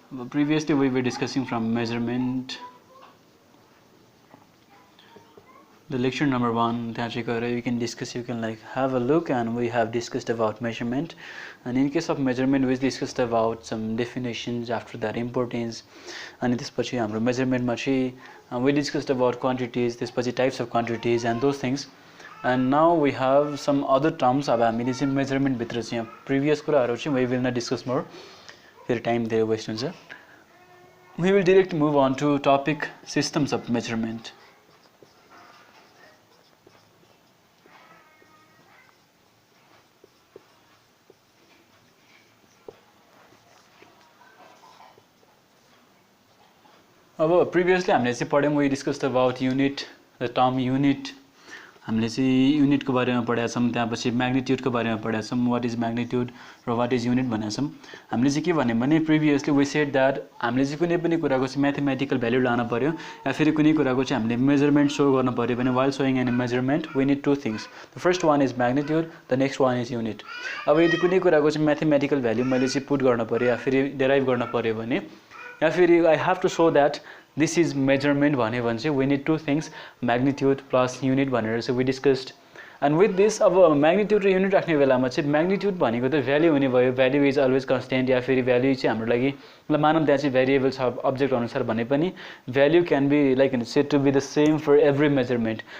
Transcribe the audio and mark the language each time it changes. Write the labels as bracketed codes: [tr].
[en] Previously we were discussing from measurement the lecture number 1 that you can discuss, you can have a look, and we have discussed about measurement. And in case of measurement we discussed about some definitions, after that importance, and [ne] त्यसपछि हाम्रो measurement मा चाहिँ [en] we discussed about quantities, त्यसपछि types of quantities and those things. And now we have some other terms. [ne] अब हामीले चाहिँ measurement भित्र चाहिँ previous कुराहरु चाहिँ [en] we will not discuss more, [ne] फेरि टाइम धेरै वेस्ट हुन्छ. [en] We will directly move on to topic systems of measurement. अब previously [ne] हामीले चाहिँ पढ्यौं, [en] we discussed about unit, the term unit. [ne] हामीले चाहिँ युनिट को बारेमा पढेका छौं, त्यसपछि म्याग्निट्युड को बारेमा पढेका छौं, [en] what is magnitude [ne] र [en] what is unit [ne] भनेका छौं. हामीले चाहिँ के भन्यौं भने [en] previously we said that [ne] हामीले चाहिँ कुनै पनि कुराको चाहिँ म्याथमेटिकल भ्यालु लान पर्यो या फेरि कुनै कुराको चाहिँ हामीले मेजरमेन्ट शो गर्न पर्यो भने [en] while showing any measurement we need two things. The first one is magnitude, the next one is unit. [ne] अब यदि कुनै कुराको चाहिँ म्याथमेटिकल भ्यालु मैले चाहिँ पुट गर्न पर्यो या फेरि डेराइभ गर्न पर्यो भने या फेरि [en] I have to show that this is measurement [ne] भने चाहिँ [en] we need two things, magnitude plus unit [ne] भनेर चाहिँ [en] we discussed. And with this [ne] अब magnitude र unit राख्ने बेलामा चाहिँ magnitude भनेको त भ्यालु हुने भयो, [en] value is always constant, [ne] या फेरि भ्यालु चाहिँ हाम्रो लागि मतलब मानौं त्यहाँ चाहिँ भेरिएबल छ अब्जेक्ट अनुसार भने पनि [en] Value can be like said to be the same for every measurement.